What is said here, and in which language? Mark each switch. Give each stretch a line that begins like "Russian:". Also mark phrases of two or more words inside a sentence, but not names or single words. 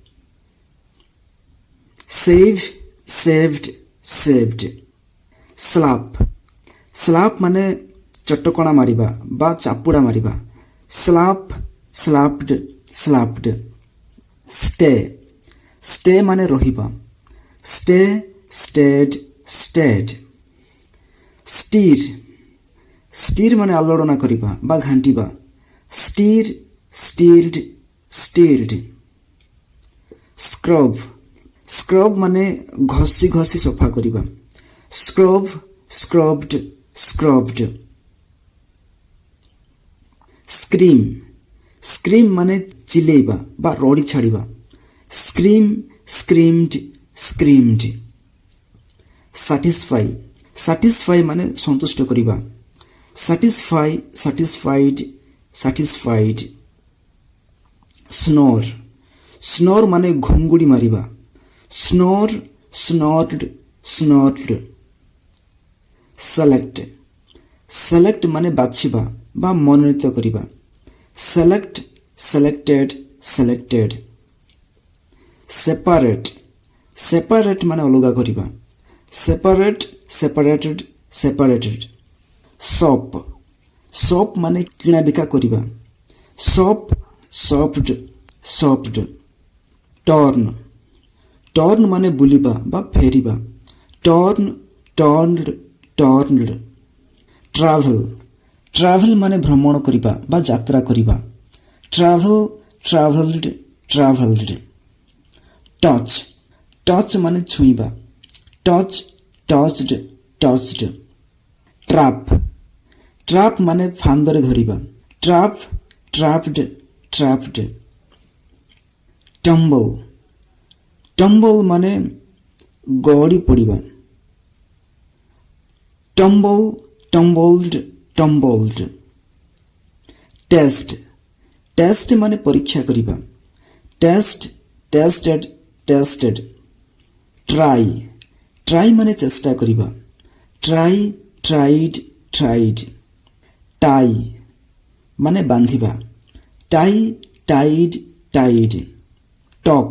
English: save saved saved slap slap
Odia: ମାନେ ଚଟକଣା ମାରିବା ବା ଚାପୁଡ଼ା ମାରିବା
English: slap slapped slapped stay stay
Odia: ମାନେ ରହିବା
English: stay stayed stayed steer steer
Odia: ମାନେ ଆଲୋଡ଼ନ କରିବା ବା ଘାଣ୍ଟିବା
English: steer steered steered scrub scrub
Odia: ମାନେ ଘଷି ଘଷି ସଫା କରିବା
English: scrub scrubbed scrubbed scream scream
Odia: ମାନେ ଚିଲେଇବା ବା ରଡ଼ି ଛାଡ଼ିବା
English: scream screamed screamed satisfy satisfy
Odia: ମାନେ ସନ୍ତୁଷ୍ଟ କରିବା
English: satisfy satisfied satisfied snore snore
Odia: ମାନେ ଘୁଙ୍ଗୁଡ଼ି ମାରିବା
English: snore snored snored select select
Odia: ମାନେ ବାଛିବା ବା ମନୋନୀତ କରିବା
English: select selected selected separate separate
Odia: ମାନେ ଅଲଗା କରିବା
English: separate separated separated shop shop
Odia: ମାନେ କିଣା ବିକା କରିବା
English: shop shopped shopped turn turn
Odia: ମାନେ ବୁଲିବା ବା ଫେରିବା
English: turn turned turned travel travel
Odia: ମାନେ ଭ୍ରମଣ କରିବା ବା ଯାତ୍ରା କରିବା
English: travel traveled traveled touch touch
Odia: ମାନେ ଛୁଇଁବା
English: touch touched touched trap trap
Odia: ମାନେ ଫାନ୍ଦରେ ଧରିବା
English: trap trapped trapped tumble tumble
Odia: ମାନେ ଗଡ଼ି ପଡ଼ିବା
English: tumble tumbled tumbled test test
Odia: ମାନେ ପରୀକ୍ଷା କରିବା
English: test tested tested try try
Odia: ମାନେ ଚେଷ୍ଟା କରିବା
English: try tried tried tie
Odia: ମାନେ ବାନ୍ଧିବା
English: tie tied tied talk